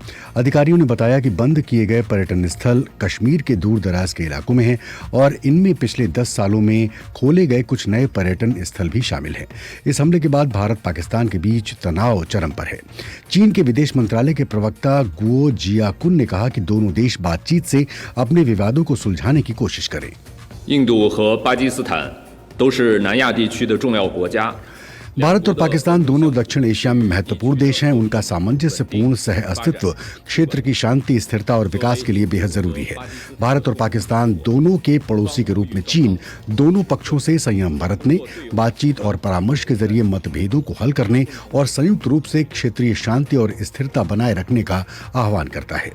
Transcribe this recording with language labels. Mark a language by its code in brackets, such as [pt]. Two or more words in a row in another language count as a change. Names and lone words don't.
[hi] अधिकारियों ने बताया कि बंद किए गए पर्यटन स्थल कश्मीर के दूर दराज के इलाकों में हैं और इनमें पिछले 10 सालों में खोले गए कुछ नए पर्यटन स्थल भी शामिल हैं। इस हमले के बाद भारत पाकिस्तान के बीच तनाव चरम पर है। चीन के विदेश मंत्रालय के प्रवक्ता गुओ जियाकुन ने कहा कि दोनों देश बातचीत से अपने विवादों को सुलझाने की कोशिश करें। [zh] 印度和巴基斯坦都是南亚地区的重要国家。 [hi] भारत और पाकिस्तान दोनों दक्षिण एशिया में महत्वपूर्ण देश हैं। उनका सामंजस्यपूर्ण सह अस्तित्व क्षेत्र की शांति, स्थिरता और विकास के लिए बेहद जरूरी है। भारत और पाकिस्तान दोनों के पड़ोसी के रूप में चीन दोनों पक्षों से संयम बरतने, बातचीत और परामर्श के जरिए मतभेदों को हल करने और संयुक्त रूप से क्षेत्रीय शांति और स्थिरता बनाए रखने का आह्वान करता है।